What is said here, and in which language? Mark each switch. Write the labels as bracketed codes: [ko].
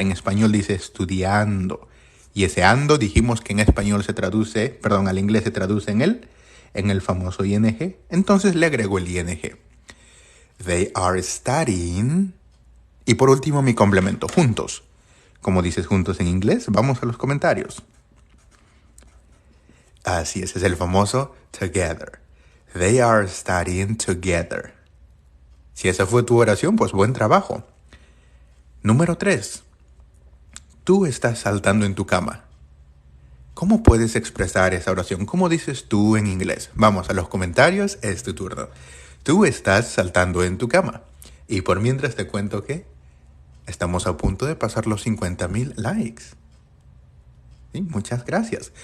[es] En español dice estudiando. Y ese ando dijimos que en español al inglés se traduce en el famoso ing. Entonces le agrego el ing. [en] They are studying. [es] Y por último mi complemento, juntos. ¿Cómo dices juntos en inglés? Vamos a los comentarios. Así es el famoso together. [en] They are studying together. [es] Si esa fue tu oración, pues buen trabajo. Número 3. Tú estás saltando en tu cama. ¿Cómo puedes expresar esa oración? ¿Cómo dices tú en inglés? Vamos a los comentarios, es tu turno. Tú estás saltando en tu cama. Y por mientras te cuento que estamos a punto de pasar los 50,000 likes. ¿Sí? Muchas gracias.